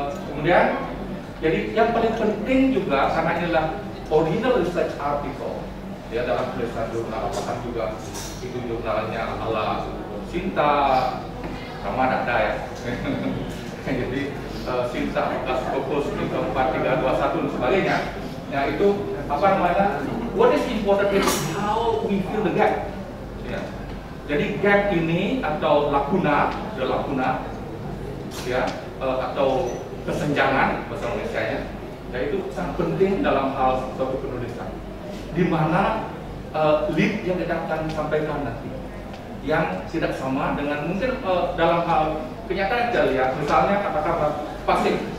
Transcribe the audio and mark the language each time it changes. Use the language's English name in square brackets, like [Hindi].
[Indonesian] Kemudian jadi yang paling penting juga karena inilah original research article ya, dalam tulisan jurnal, apakah juga itu jurnalnya ala Sinta sama ada ya. Jadi Sinta Scopus 4321 dan sebagainya. Ya itu [English] what is important is how we fill the gap. [Indonesian] Ya. Jadi gap ini atau lakuna ya, atau kesenjangan bahasa Indonesia-nya, yaitu sangat penting dalam hal suatu penulisan. Di mana lead yang kita akan sampaikan nanti yang tidak sama dengan mungkin dalam hal kenyataan kita lihat, misalnya katakanlah pasif.